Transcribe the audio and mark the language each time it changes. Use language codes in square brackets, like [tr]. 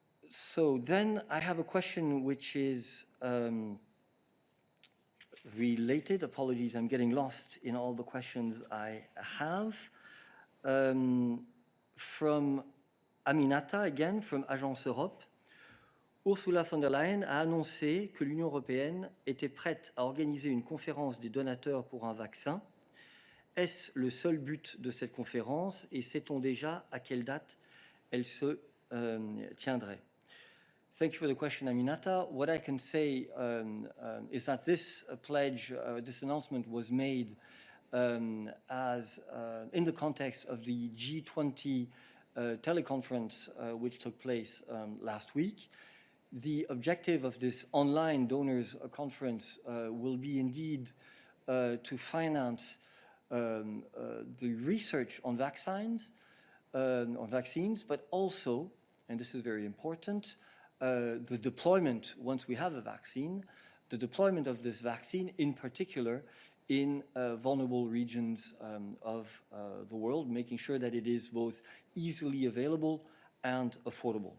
[en] So then I have a question which is related. Apologies, I'm getting lost in all the questions I have. From Aminata, again, from Agence Europe. [fr] Ursula von der Leyen a annoncé que l'Union européenne était prête à organiser une conférence des donateurs pour un vaccin. Est-ce le seul but de cette conférence et sait-on déjà à quelle date elle se tiendrait? [en] Thank you for the question, Aminata. What I can say is that this pledge, this announcement was made as in the context of the G20 teleconference which took place last week. The objective of this online donors conference will be indeed to finance the research on vaccines, but also, and this is very important, the deployment, once we have a vaccine, the deployment of this vaccine in particular in vulnerable regions of the world, making sure that it is both easily available and affordable.